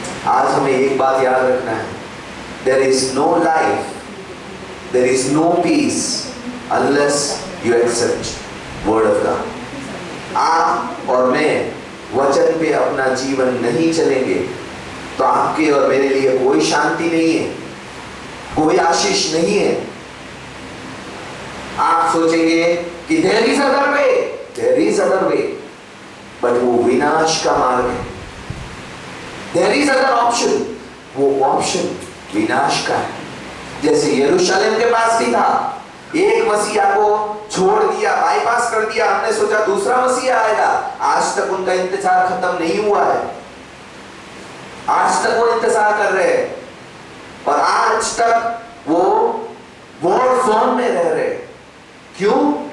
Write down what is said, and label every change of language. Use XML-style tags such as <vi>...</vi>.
<hi>आज हमें एक बात याद रखना है,</hi> <en>there is no life, there is no peace unless you accept word of God.</en> <hi>आप और मैं वचन पे अपना जीवन नहीं चलेंगे तो आपके और मेरे लिए कोई शांति नहीं है, कोई आशीष नहीं है। आप सोचेंगे कि</hi> <en>there is other way, there is other way, but</en> <hi>वो विनाश का मार्ग है।</hi> <en>There is other option,</en> <hi>वो ऑप्शन विनाश का है। जैसे यरूशलेम के पास भी था, एक मसीहा को छोड़ दिया, बाईपास कर दिया, हमने सोचा दूसरा मसीहा आएगा। आज तक उनका इंतजार खत्म नहीं हुआ है, आज तक वो इंतजार कर रहे हैं और आज तक वो वॉर जोन में रह रहे। क्यों?</hi>